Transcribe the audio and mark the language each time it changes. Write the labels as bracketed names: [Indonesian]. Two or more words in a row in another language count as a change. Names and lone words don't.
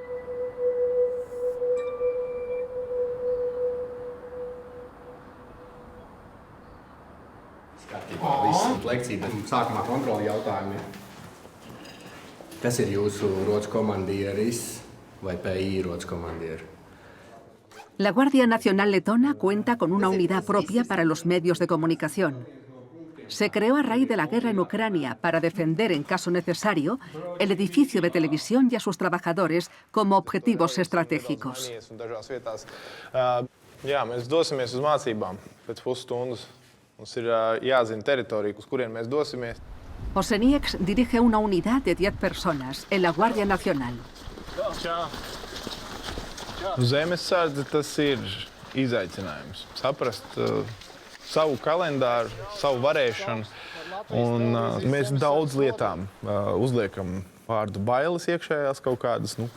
[Latvian] Viss lekcija, bet sākumā kontroli jautājumi. Kas ir jūsu rotas komandieris vai PI rotas komandieris? [Spanish] La Guardia Nacional Letona cuenta con una unidad propia para los medios de comunicación. Se creó a raíz de la guerra en Ucrania para defender, en caso necesario, el edificio de televisión y a sus trabajadores como objetivos estratégicos. [Latvian] Jā, mēs dosimies uz mācībām pēc pusstundas. Mums ir jāzina teritorija, uz kurien mēs dosimies. [Spanish] Oseniex dirige una unidad de 10 personas en la Guardia Nacional. [Latvian] Zemesardze tas ir izaicinājums. Saprast savu kalendāru, savu varēšanu. Un mēs daudz lietām uzliekam vārdu bailes iekšējās kaut kādas.